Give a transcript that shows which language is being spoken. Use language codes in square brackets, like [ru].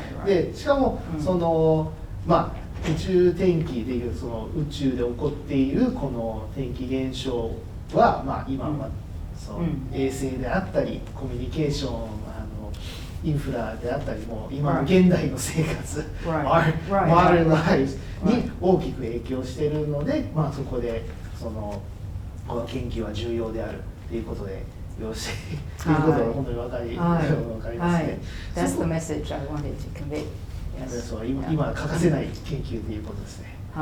[ja] でしかもその宇宙天気でいうその宇宙で起こっているこの天気現象は今はその衛星であったりコミュニケーションインフラであったりも今の現代の生活 [en] modern lives [ja] に大きく影響しているのでそこでそのこの研究は重要であるということでよろしいということは本当に分かりますね。 [en] That's the message I wanted to convey. [ja] そう今欠かせない研究ということですね。